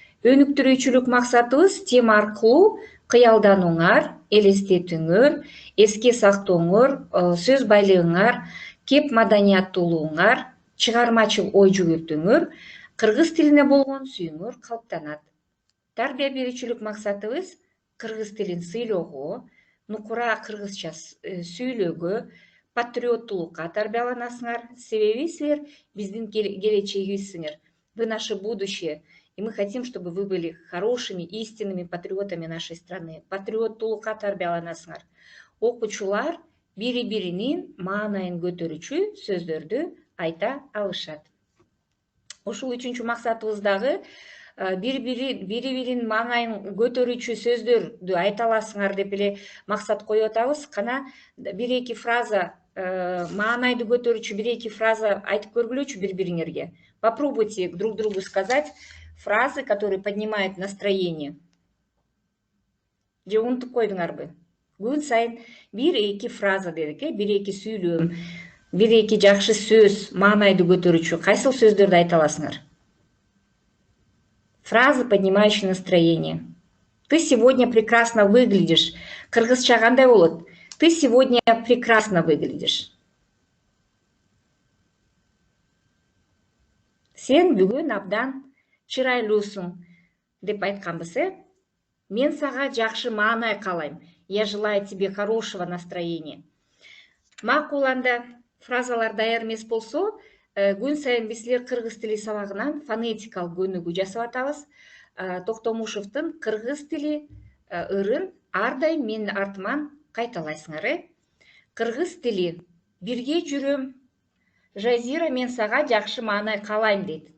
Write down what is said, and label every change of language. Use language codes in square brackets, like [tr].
[ky] Өнүктүрүүчүлүк максатыбыз тема аркылуу кыялданууңар, элестетүүңөр, эске сактооңор, сөз байлыгыңар, кеп маданияттуулугуңар, чыгармачыл ой жүгүртүүңөр, кыргыз тилине болгон сүйүүңөр калыптанат. Тарбия берүүчүлүк максатыбыз кыргыз тилин сыйлоого, нукура кыргызча сүйлөөгө, патриоттулукка тарбияланасыңар. Себеби силер биздин келечегибизсиңер. [ru] Вы наше будущее. И мы хотим, чтобы вы были хорошими, истинными патриотами нашей страны. [ky] Патриоттулукка тарбияланасыңар. Окуучулар бири-биринин маанайын көтөрүүчү сөздөрдү айта алышат. Ушул 3-чү максатыбыз дагы бири-биринин маанайын көтөрүүчү сөздөрдү айта аласыңар деп эле максат коюп атабыз. Кана бир-эки фраза, маанайды көтөрүүчү бир-эки фраза айтып көргүлөчү бири-бириңерге. [ru] Попробуйте друг другу сказать фразы, которые поднимают настроение. [ky] Же унутуп койдуңарбы? Күн сайын бир-эки фраза дедик, бир-эки сүйлөм, бир-эки жакшы сөз, маанайды көтөрүүчү кайсыл сөздөрдү айта аласыңар? [ru] Фразы, поднимающие настроение. Ты сегодня прекрасно выглядишь. [ky] Кыргызча кандай болот? [ru] Ты сегодня прекрасно выглядишь. [ky] Сен бүгүн абдан чырайлуусуң деп айтканбыз, Мен сага жакшы маанай каалайм. [ru] Я желаю тебе хорошего настроения. [ky] Макул анда фразалар даяр эмес болсо, күн сайын биз силер кыргыз тили сабагынан фонетикалык көнүгүү жасап атабыз. Токтомушевдун кыргыз тили ырын ар дайым менин артыман кайталайсыңар. Кыргыз тили бирге жүрөм. Жазира, мен сага жакшы маанай каалайм дейт.